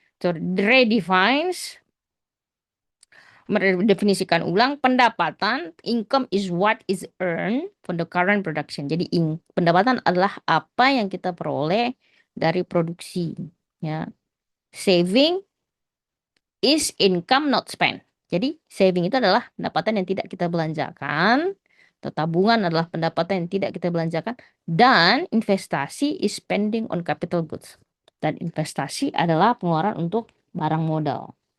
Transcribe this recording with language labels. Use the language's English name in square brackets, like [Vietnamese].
[English] So, redefines, [Indonesian] meredefinisikan ulang pendapatan, [English] income is what is earned from the current production. [Indonesian] Jadi pendapatan adalah apa yang kita peroleh dari produksi, ya. [English] Saving is income not spent. [Indonesian] Jadi saving itu adalah pendapatan yang tidak kita belanjakan, atau tabungan adalah pendapatan yang tidak kita belanjakan, dan investasi [English] is spending on capital goods. [Indonesian] Dan investasi adalah pengeluaran untuk barang modal.